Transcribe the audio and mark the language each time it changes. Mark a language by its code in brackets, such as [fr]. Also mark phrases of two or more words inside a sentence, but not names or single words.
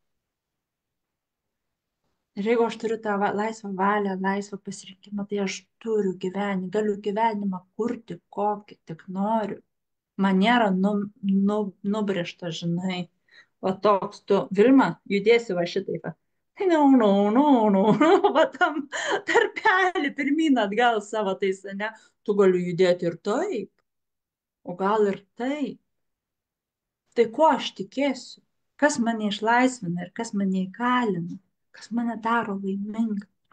[lt] Ir jeigu aš turiu tą laisvą valią, laisvą pasirinkimą, tai aš galiu gyvenimą kurti, kokį tik noriu. Man nėra nubrėžta, žinai, o toks tu, Vilma, judėsi va šitaip. Va. No, no, no, no. Va tam tarpelį pirmyn atgal savo tais, ne? Tu gali judėti ir taip, o gal ir taip. Tai kuo aš tikėsiu? Kas mane išlaisvina ir kas mane įkalina? Kas mane daro laimingą?